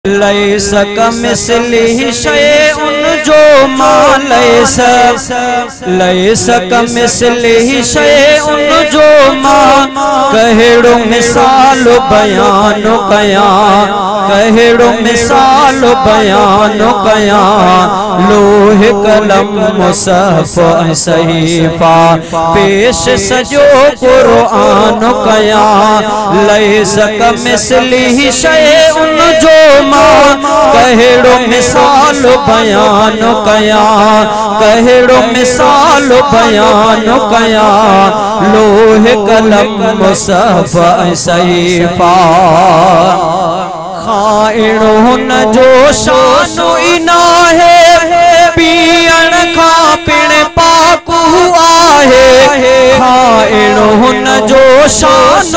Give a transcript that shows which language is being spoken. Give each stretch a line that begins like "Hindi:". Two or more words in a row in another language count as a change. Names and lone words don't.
Arabic: ليس كمثله شيء
Sindhi: जो मा
Arabic: ليس كمثله شيء
Sindhi: जो मा कहिड़ो मिसाल बयान कया कहिड़ो मिसाल बयान कया लोह कलम मुसहफ सहीफा पेश सजो कुरान कया
Arabic: ليس كمثله شيء
Sindhi: जो कहिड़ो मिसाल बयान कया कहिड़ो मिसाल बयान कया लोह कलम मुसहफ सहीफा खाइणो न जो शान ई नाहे पीअण खां पिण पाक आहे खाइणो न जो शान